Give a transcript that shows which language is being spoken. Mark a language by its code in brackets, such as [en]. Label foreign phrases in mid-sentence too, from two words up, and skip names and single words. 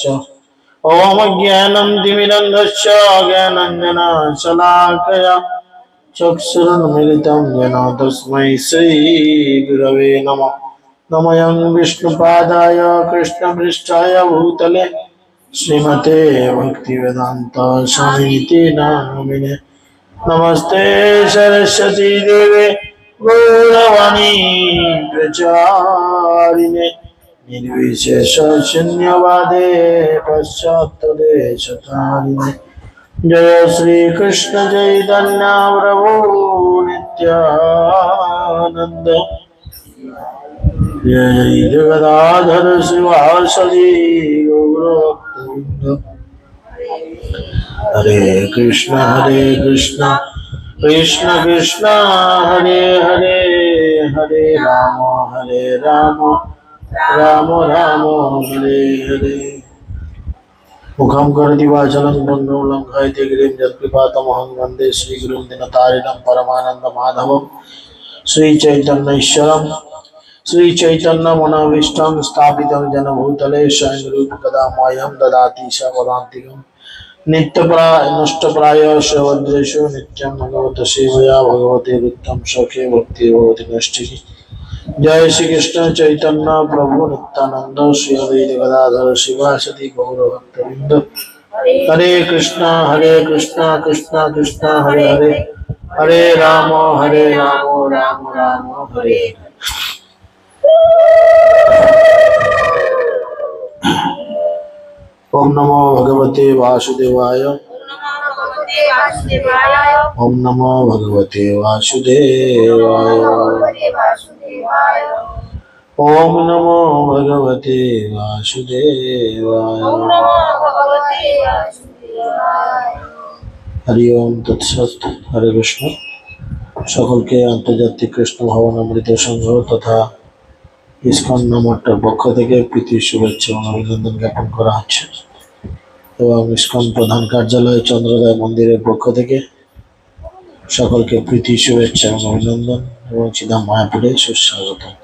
[sa] ॐ ज्ञानं तिमिरन्धस्य ज्ञानाञ्जनशलाकया चक्षुरुन्मिलितं येन तस्मै श्रीगुरवे नमः नमयं विष्णुपादाय कृष्णपृष्ठाय भूतले श्रीमते भक्तिवेदान्त स्वामीति नामिने नमस्ते सरस्वती देवे गौरवाणी प्रचारिणे निर्विशेष शून्यवादे पश्चात्तदेशतारिणे जय श्री कृष्ण चैतन्य प्रभु नित्यानंद जय जगदाधर शिवासदि गौरभक्तवृंद। हरे कृष्ण कृष्ण कृष्ण हरे हरे, हरे राम राम राम हरे हरे। मुखं करोति वाचालं पंगुं लंघयते गिरिं यत्कृपातमहं वन्दे श्रीगुरुं दीनतारिणं परमानन्दमाधवं। श्रीचैतन्येश्वरं श्रीचैतन्यमनोभीष्टं स्थापितं येन भूतले स्वयं रूपकदा मह्यं ददाति स पदान्तिकं। नष्टप्राय सर्वद्रेषु नित्यं भगवत सेवया भगवते वृत्तं सखे भक्ति भगवती नष्टिः। जय श्री कृष्ण चैतन्य प्रभु नित्यानंद श्री अद्वैत गदाधर शिवासदि गौरभक्तवृंद। हरे कृष्ण कृष्ण कृष्ण हरे हरे, हरे राम राम राम हरे। ओम नमो भगवते वासुदेवाय, ओम नमो भगवते वासुदेवाय, ओम नमो भगवते वासुदेवाय। हरि ओम तत्सत। हरे कृष्ण। [bn] সকল কে আন্তর্জাতিক কৃষ্ণ ভাবন অমৃত সংঘ তথা ইসকন নামটার পক্ষ থেকে প্রীতি শুভেচ্ছা ও অভিনন্দন জ্ঞাপন করা হচ্ছে এবং ইসকন প্রধান কার্যালয় চন্দ্রোদয় মন্দিরের পক্ষ থেকে সকলকে প্রীতি শুভেচ্ছা এবং অভিনন্দন এবং শ্রীধাম মায়াপুরে সুস্বাগত।